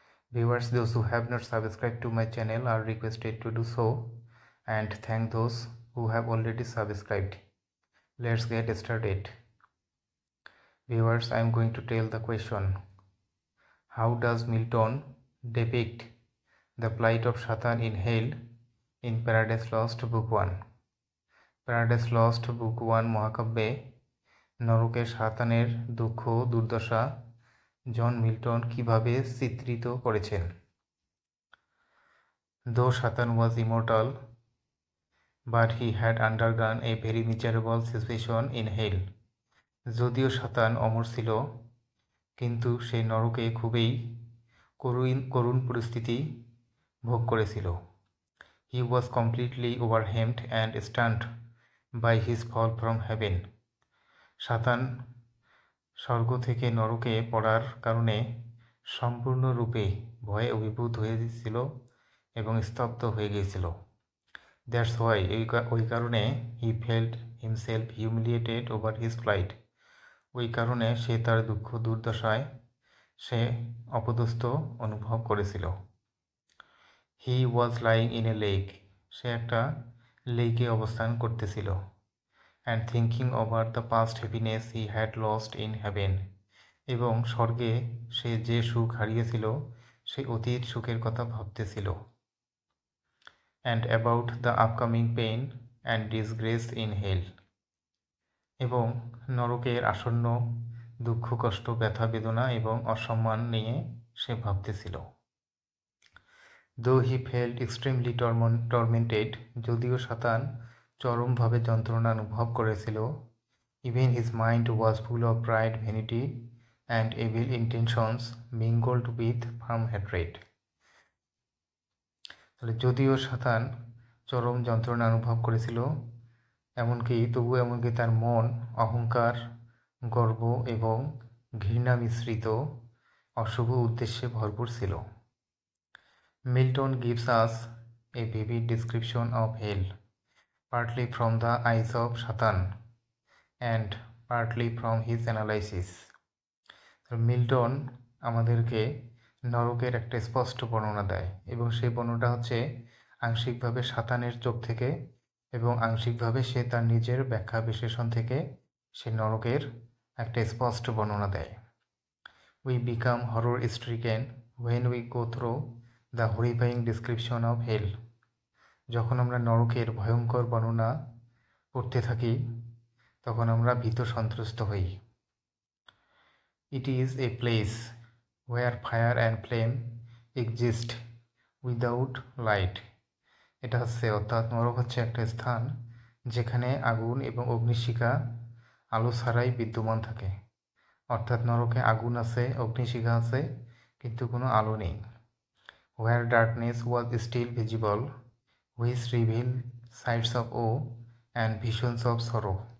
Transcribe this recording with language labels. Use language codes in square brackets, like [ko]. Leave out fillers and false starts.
[en] Viewers, those who have not subscribed to my channel are requested to do so, and thank those who have already subscribed. Let's get started. Viewers, I am going to tell the question. How does Milton depict the plight of Satan in hell in Paradise Lost Book 1? [bn] Paradise Lost Book 1 মহাকাব্যে নরকের সাতানের দুঃখ দুর্দশা John Milton কিভাবে চিত্রিত করেছেন? [en] Though Satan was immortal, but he had undergone a very miserable situation in hell. [bn] যদিও সাতান অমর ছিল, কিন্তু সে নরকে খুবই করুণ পরিস্থিতি ভোগ করেছিল। [en] He was completely overwhelmed and stunned by his fall from heaven. [bn] সাতান স্বর্গ থেকে নরকে পড়ার কারণে সম্পূর্ণরূপে ভয়ে অভিভূত হয়েছিল এবং স্তব্ধ হয়ে গিয়েছিল। [en] That's why [bn] ওই কারণে [en] he felt himself humiliated over his plight. [bn] ওই কারণে সে তার দুঃখ দুর্দশায় সে অপদস্থ অনুভব করেছিল। [en] He was lying in a lake. [bn] সে একটা লেকে অবস্থান করতেছিল। [en] And thinking over the past happiness he had lost in heaven. [bn] এবং স্বর্গে সে যে সুখ হারিয়েছিল সেই অতীত সুখের কথা ভাবতেছিল। [en] And about the upcoming pain and disgrace in hell. [bn] এবং নরকের আসন্ন দুঃখ কষ্ট ব্যথা বেদনা এবং অসম্মান নিয়ে সে ভাবতেছিল। [en] Though he felt extremely tormented, [bn] যদিও সাতান চরমভাবে যন্ত্রণা অনুভব করেছিল, [en] even his mind was full of pride, vanity and evil intentions mingled with firm hatred. [bn] যদিও সাতান চরম যন্ত্রণা অনুভব করেছিল, এমনকি তার মন অহংকার, গর্ব এবং ঘৃণা মিশ্রিত অশুভ উদ্দেশ্যে ভরপুর ছিল। [en] Milton gives us a vivid description of hell, partly from the eyes of Satan and partly from his analysis. [bn] Milton আমাদেরকে নরকের একটা স্পষ্ট বর্ণনা দেয় এবং সেই বর্ণনাটা হচ্ছে আংশিকভাবে সাতানের চোখ থেকে এবং আংশিকভাবে সে তার নিজের ব্যাখ্যা বিশ্লেষণ থেকে সে নরকের একটা স্পষ্ট বর্ণনা দেয়। [en] We become horror stricken when we go through the horrifying description of hell. [bn] যখন আমরা নরকের ভয়ঙ্কর বর্ণনা পড়তে থাকি তখন আমরা ভীত সন্ত্রস্ত হই। [en] It is a place where fire and flame exist without light. [bn] এটা হচ্ছে অর্থাৎ নরক হচ্ছে একটা স্থান যেখানে আগুন এবং অগ্নিশিখা আলো ছাড়াই বিদ্যমান থাকে। অর্থাৎ নরকে আগুন আছে, অগ্নিশিখা আছে, কিন্তু কোনো আলো নেই। [en] Where darkness was still visible, which reveal sights of awe and visions of sorrow.